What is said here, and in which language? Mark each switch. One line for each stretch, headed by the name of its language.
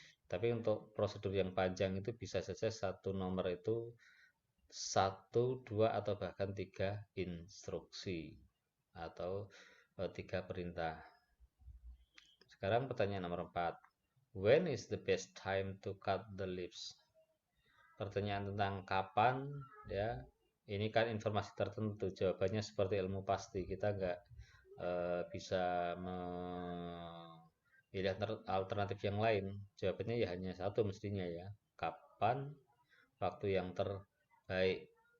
Indonesian: Tapi untuk prosedur yang panjang itu bisa saja satu nomor itu 1, 2 atau bahkan 3 instruksi atau 3 perintah. Sekarang pertanyaan nomor 4.
English: When is the best time to cut the leaves?
Indonesian: Pertanyaan tentang kapan ya. Ini kan informasi tertentu, jawabannya seperti ilmu pasti. Kita nggak bisa memilih alternatif yang lain. Jawabannya ya hanya satu mestinya ya. Kapan waktu yang terbaik?